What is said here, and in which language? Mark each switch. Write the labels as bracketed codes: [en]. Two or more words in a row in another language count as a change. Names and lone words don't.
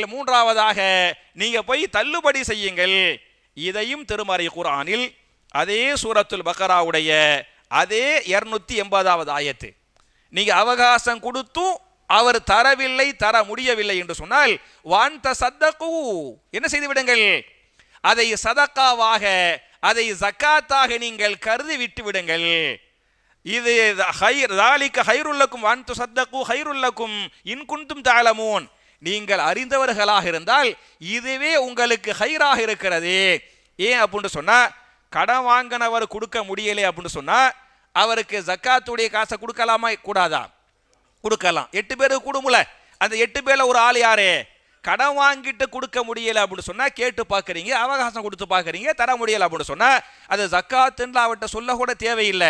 [ta] 3ஆவதாக நீங்க போய் தள்ளுபடி செய்யுங்கள். இதையும் திருமறை குர்ஆனில் அதே சூரத்துல் பக்கராவுடைய அதே 280வது ஆயத்து, நீங்க அவகாசம் கொடுத்தும் அவர் தரவில்லை, தர முடியவில்லை என்று சொன்னால், [ar] وأن تصدقوا, [ta] என்ன செய்து விடுங்கள், அதை சதக்காவாக, அதை ஜக்காத்தாக நீங்கள் கருதி விட்டு விடுங்கள். [ar] இது ذَلِكَ خَيْرٌ لَكُمْ وَأَنْ تُصَدَّقُوا خَيْرٌ لَكُمْ إِنْ كُنْتُمْ تَعْلَمُونَ. [ta] நீங்கள் அறிந்தவர்களாக இருந்தால் இதுவே உங்களுக்கு ஹைராக இருக்கிறது. ஏன் அப்படின்னு சொன்னா, கடன் வாங்கினவர் கொடுக்க முடியலை அப்படின்னு சொன்னா அவருக்கு ஜக்காத்துடைய காசை கொடுக்கலாமா, கூடாதா? கொடுக்கலாம். 8 பேருக்கு கொடுமுல, அந்த 8 பேர்ல ஒரு ஆள் யாரு, கடன் வாங்கிட்டு கொடுக்க முடியல அப்படின்னு சொன்னா கேட்டு பார்க்குறீங்க, அவகாசம் கொடுத்து பார்க்குறீங்க, தர முடியல அப்படின்னு சொன்னா அது ஜக்காத்துன்னு அவர்கிட்ட சொல்ல கூட தேவையில்லை.